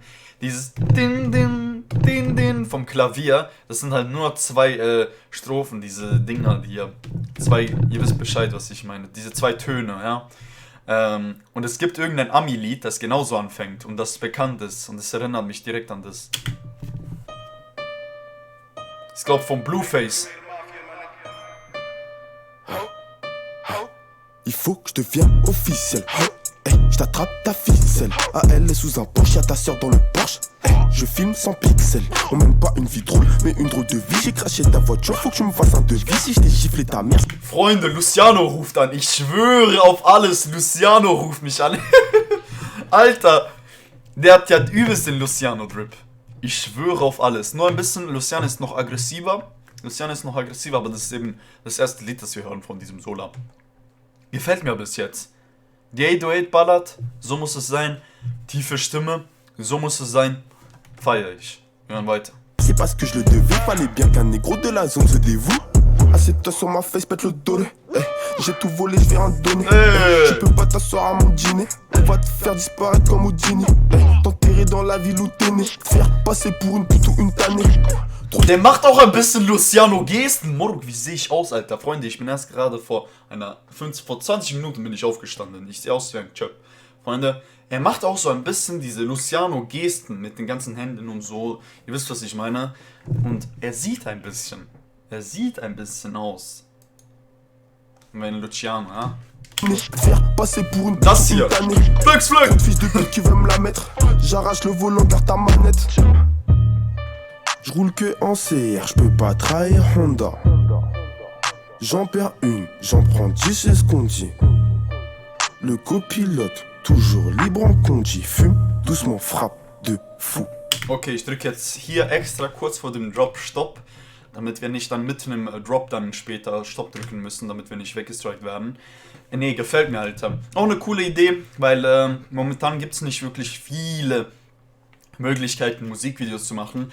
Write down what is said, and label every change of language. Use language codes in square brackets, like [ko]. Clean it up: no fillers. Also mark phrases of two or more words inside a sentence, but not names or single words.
[de] Dieses Din Din Din Din vom Klavier, das sind halt nur 2 Strophen, diese Dinger hier. Ihr wisst Bescheid, was ich meine. Diese 2 Töne, ja. Und es gibt irgendein Ami-Lied, das genauso anfängt und das bekannt ist. Und es erinnert mich direkt an das. Ich glaube vom Blueface. [fr] Il faut que je devienne officiel. Hey, je t'attrape ta ficelle. Ah, elle est sous un Porsche, y'a ta soeur dans le Porsche. Hey, je filme sans pixels. On mène pas une vie drôle, mais une drôle de vie. J'ai craché ta voiture, faut que tu me fasses un devis. Si je t'ai giflé ta mère. [de] Freunde, Luciano ruft an. Ich schwöre auf alles, Luciano ruft mich an. Alter, der hat ja übelst den Luciano-Drip. Ich schwöre auf alles. Nur ein bisschen, Luciano ist noch aggressiver. Aber das ist eben das erste Lied, das wir hören von diesem Zola. Gefällt mir bis jetzt. Die 808 ballert, so muss es sein. Tiefe Stimme, so muss es sein. Feier ich. Wir hören weiter. [fr] C'est parce que je le devais, fallait bien qu'un négro de la zone se dévoue. Assieds-toi sur ma face, pète le dos. Hey, j'ai tout volé, je vais en donner. Hey. Tu peux pas t'asseoir à mon dîner. On va te faire disparaître comme Houdini. Hey, t'enterrer dans la ville où t'es né. Faire passer pour une pute ou une tannée. [de] Der macht auch ein bisschen Luciano-Gesten. Morg, wie sehe ich aus, Alter? Freunde, ich bin erst gerade vor 20 Minuten bin ich aufgestanden. Ich sehe aus wie ein Chöp. Freunde, er macht auch so ein bisschen diese Luciano-Gesten mit den ganzen Händen und so. Ihr wisst, was ich meine. Und er sieht ein bisschen aus wie ein Luciano, ja? [fr] Faire passer pour une [de] Das [fr] pute ou [de] hier. [fr] une tannée. [en] Flex, flex. [fr] Fils de pute qui veut me la mettre. J'arrache le volant, garde ta manette. Je roule que en CR, je peux pas trahir Honda. J'en perds une, j'en prends 10, c'est ce qu'on dit. Le copilote, toujours libre en conduit. Fume, doucement, frappe de fou. [de] Okay, ich drücke jetzt hier extra kurz vor dem Drop Stopp, damit wir nicht dann mitten im Drop dann später Stopp drücken müssen, damit wir nicht weggestrikt werden. Nee, gefällt mir, Alter. Auch eine coole Idee, weil momentan gibt es nicht wirklich viele Möglichkeiten, Musikvideos zu machen.